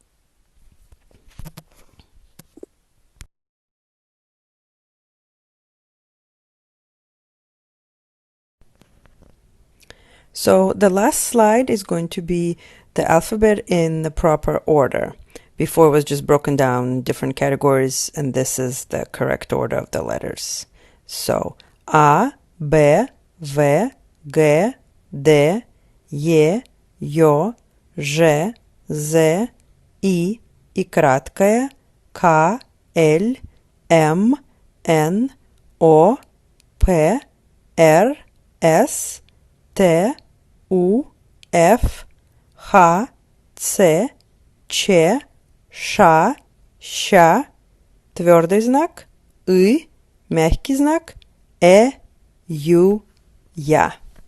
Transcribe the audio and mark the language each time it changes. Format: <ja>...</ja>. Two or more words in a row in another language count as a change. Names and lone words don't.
<en>So the last slide is going to be the alphabet in the proper order. Before it was just broken down in different categories, and this is the correct order of the letters. So A, B, V, G, D, Е, Ё,</en> <ru>Ж, З, И краткое, К, Л, М, Н, О, П, Р, С, Т, У, Ф, Х, Ц, Ч, Ш, Щ, твердый знак, И, мягкий знак, Ю, Я.</ru>